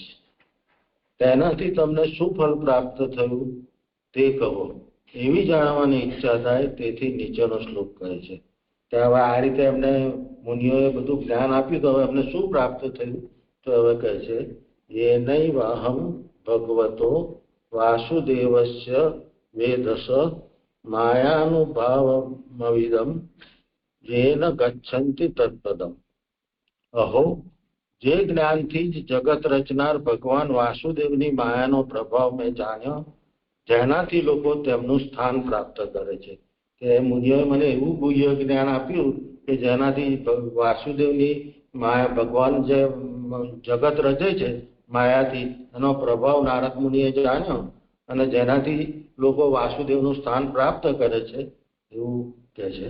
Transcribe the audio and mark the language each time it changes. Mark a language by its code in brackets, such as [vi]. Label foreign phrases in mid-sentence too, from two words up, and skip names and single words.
[gu] તેનાથી તમને શું ફળ પ્રાપ્ત થયું તે કહો, એવી જાણવાની ઈચ્છા થાય, તેથી નીચેનો શ્લોક કહે છે. કે હવે આ રીતે એમને મુનિઓએ બધું જ્ઞાન આપ્યું, તો હવે એમને શું પ્રાપ્ત થયું? તો હવે કહે છે [sa] येनैवाहं भगवतो वासुदेवस्य वेदस मायानुभावमविदम येन गच्छन्ति तत्पदम. अहो, [gu] જે જ્ઞાનથી જ જગત રચનાર ભગવાન વાસુદેવની માયાનો પ્રભાવ મેં જાણ્યો, જેનાથી લોકો તેમનું સ્થાન પ્રાપ્ત કરે છે. કે મુનિઓએ મને એવું ગુહ્ય જ્ઞાન આપ્યું કે જેનાથી વાસુદેવની માયા, ભગવાન જે જગત રચે છે માયાથી, એનો પ્રભાવ નારદ મુનિએ જાણ્યો અને જેનાથી લોકો વાસુદેવનું સ્થાન પ્રાપ્ત કરે છે, એવું કહે છે.